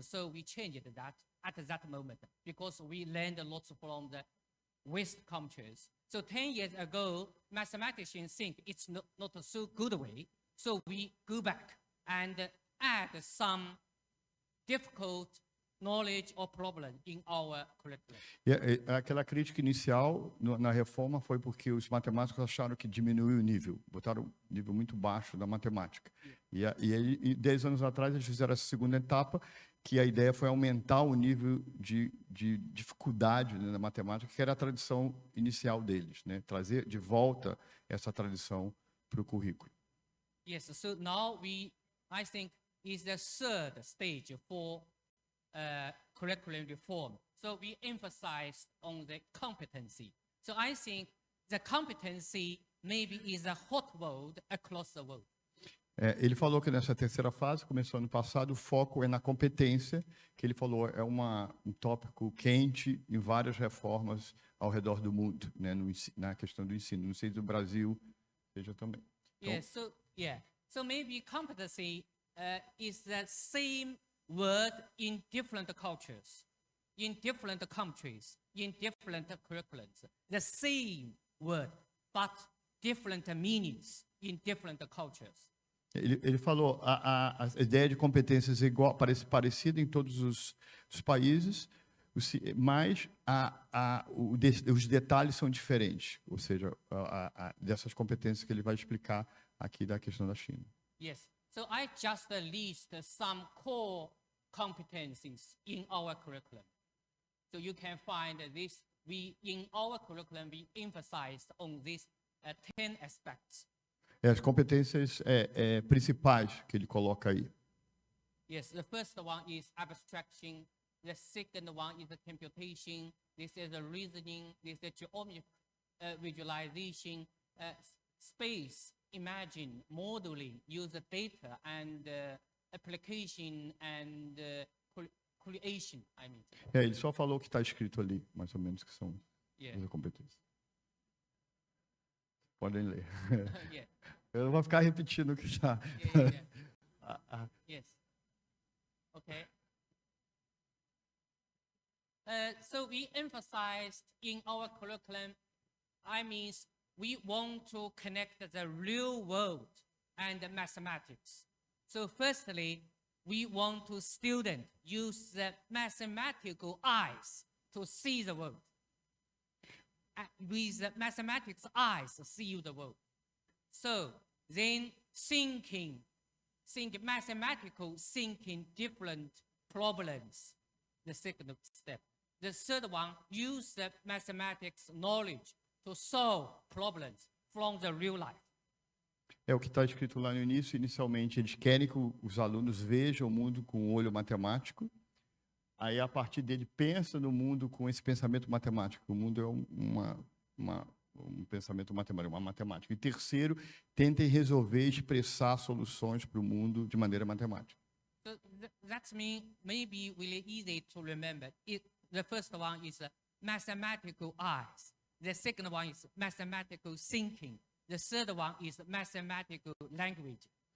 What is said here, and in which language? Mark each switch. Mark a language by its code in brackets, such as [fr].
[en] So we changed that at that moment because we learned lots from the West countries. So 10 years ago, mathematicians think it's not a so good way. So we go back and add some difficult knowledge or problem in our curriculum. [pt] Aquela crítica inicial na reforma foi porque os matemáticos acharam que diminuiu o nível, botaram um nível muito baixo da matemática. E 10 anos atrás eles fizeram essa segunda etapa, que a ideia foi aumentar o nível de dificuldade, né, na matemática, que era a tradição inicial deles, né? Trazer de volta essa tradição para o currículo. [en] Yes, so now I think, is the third stage for curriculum reform. So we emphasize on the competency. So I think the competency maybe is a hot word across the world. [pt] Ele falou que nessa terceira fase, começou ano passado, o foco é na competência, que ele falou é um tópico quente em várias reformas ao redor do mundo, né, na questão do ensino. Não sei se no Brasil seja também. Então, [en] So maybe competency is the same word in different cultures, in different countries, in different curriculums. The same word, but different meanings in different cultures. [pt] Ele falou a ideia de competências é igual, parecida em todos os países, mas os detalhes são diferentes. Ou seja, dessas competências que ele vai explicar aqui da questão da China. Yes. [en] So I just list some core competencies in our curriculum. So you can find this. In our curriculum, we emphasize on these 10 aspects. [pt] As competências principais que ele coloca aí. [en] Yes, the first one is abstraction. The second one is the computation. This is the reasoning. This is geometry, visualization, space, imagine, modeling, use data, and application and creation, I mean. [pt] Ele só falou o que está escrito ali, mais ou menos, que são Yeah. as competências. Podem ler. Yeah. Eu não vou ficar repetindo o que está. Yeah. Yes. Okay. [en] So we emphasized in our curriculum, I mean, we want to connect the real world and the mathematics. So firstly, we want to student use the mathematical eyes to see the world. With the mathematics eyes, see the world. So then think mathematical thinking different problems, the second step. The third one, use the mathematics knowledge to solve problems from the real life. [pt] É o que está escrito lá no início. Inicialmente, eles querem que os alunos vejam o mundo com o olho matemático. Aí, a partir dele, pensa no mundo com esse pensamento matemático. O mundo é um pensamento matemático, uma matemática. E terceiro, tentem resolver, expressar soluções para o mundo de maneira matemática. [en] So that means maybe really easy to remember. The first one is mathematical eyes. The second one is mathematical thinking. The third one is mathematical language.